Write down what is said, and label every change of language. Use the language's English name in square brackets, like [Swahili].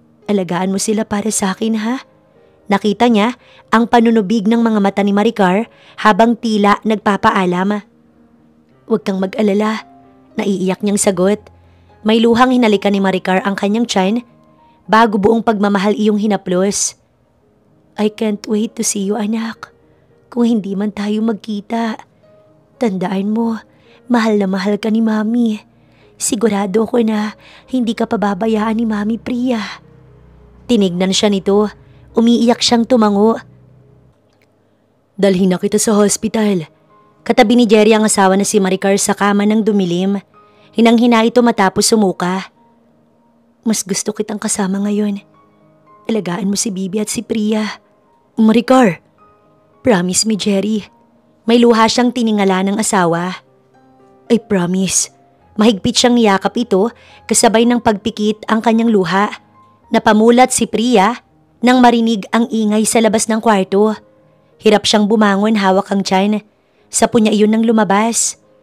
[Filipino] Alagaan mo sila para sa akin, ha? Nakita niya ang panunubig ng mga mata ni Maricar habang tila nagpapaalam. Huwag kang mag-alala. Naiiyak niyang sagot. May luhang hinalikan ni Maricar ang kanyang tiyan bago buong pagmamahal iyong hinaplos. [English] I can't wait to see you, anak. [Filipino] Kung hindi man tayo magkita, tandaan mo, mahal na mahal ka ni Mami. Sigurado ko na hindi ka pababayaan ni Mami, Priya. Tinignan siya nito. Umiiyak siyang tumango. Dalhin na kita sa hospital. Katabi ni Jerry ang asawa na si Maricar sa kama ng dumilim. Hinang-hina ito matapos sumuka. Mas gusto kitang kasama ngayon. Alagaan mo si Bibi at si Priya. [English] Maricar, promise me, Jerry. [Filipino] May luha siyang tiningala ng asawa. [English] I promise. [Filipino] Mahigpit siyang niyakap ito kasabay ng pagpikit ang kanyang luha. Napamulat si Priya nang marinig ang ingay sa labas ng kwarto. Hirap siyang bumangon, hawak ang tiyan. Sapo niya iyon nang lumabas.